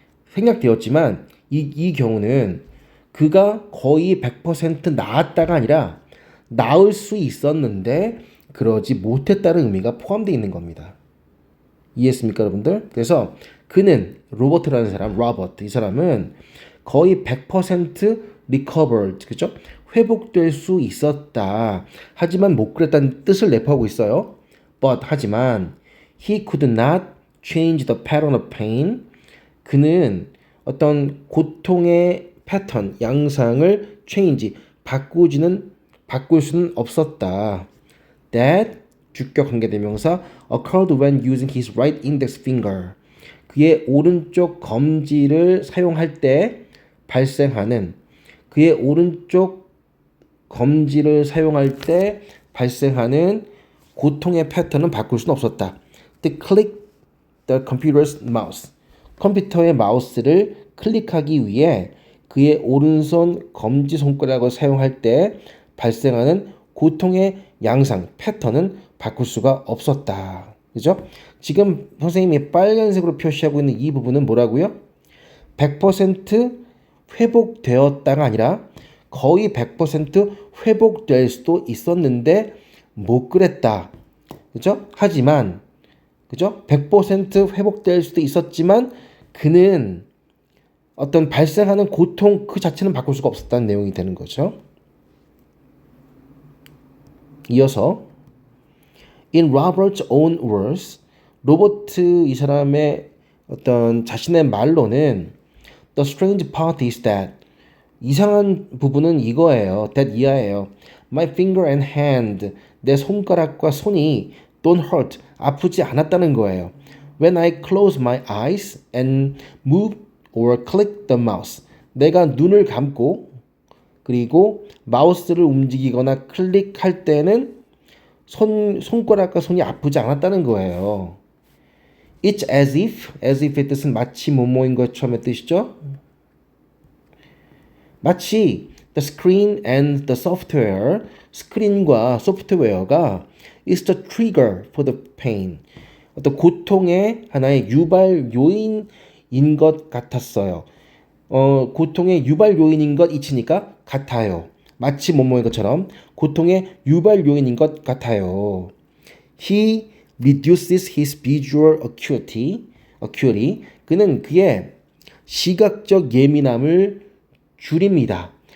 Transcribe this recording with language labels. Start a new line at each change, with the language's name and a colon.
Korean: 생략되었지만 이 경우는 그가 거의 100% 나았다가 아니라 나을 수 있었는데 그러지 못했다는 의미가 포함되어 있는 겁니다. 이해했습니까, 여러분들? 그래서 그는 로버트라는 사람, 로버트, 이 사람은 거의 100% recovered, 그죠? 회복될 수 있었다. 하지만 못 그랬다는 뜻을 내포하고 있어요.
English: But,
Korean: 하지만
English: he could not change the pattern of pain.
Korean: 그는 어떤 고통의 패턴, 양상을 change, 바꿀 수는 없었다.
English: That,
Korean: 주격 관계대명사,
English: occurred when using his right index finger.
Korean: 그의 오른쪽 검지를 사용할 때 발생하는, 그의 오른쪽 검지를 사용할 때 발생하는 고통의 패턴은 바꿀 수는 없었다.
English: To click the computer's mouse.
Korean: 컴퓨터의 마우스를 클릭하기 위해 그의 오른손 검지손가락을 사용할 때 발생하는 고통의 양상, 패턴은 바꿀 수가 없었다. 그죠? 지금 선생님이 빨간색으로 표시하고 있는 이 부분은 뭐라고요? 100% 회복되었다가 아니라 거의 100% 회복될 수도 있었는데 못 그랬다. 그죠? 하지만 그죠? 100% 회복될 수도 있었지만 그는 어떤 발생하는 고통 그 자체는 바꿀 수가 없었다는 내용이 되는 거죠. 이어서
English: In Robert's own words,
Korean: 로버트 이 사람의 어떤 자신의 말로는
English: The strange part is that
Korean: 이상한 부분은 이거예요. that 이하예요.
English: My finger and hand
Korean: 내 손가락과 손이
English: don't hurt
Korean: 아프지 않았다는 거예요.
English: When I close my eyes and move or click the mouse
Korean: 내가 눈을 감고 그리고 마우스를 움직이거나 클릭할 때는 손가락과 손이 아프지 않았다는 거예요. It's as if의 뜻은 마치 뭐뭐인 것처럼의 뜻이죠. 마치
English: the screen and the software,
Korean: 스크린과 소프트웨어가
English: is the trigger for the pain.
Korean: 어떤 고통의 하나의 유발 요인인 것 같았어요. 고통의 유발 요인인 것 이치니까 같아요. 마치 뭐뭐인 것처럼 고통의 유발 요인인 것 같아요.
English: He reduces his visual acuity.
Korean: 그는 그의 시각적 예민함을 줄입니다.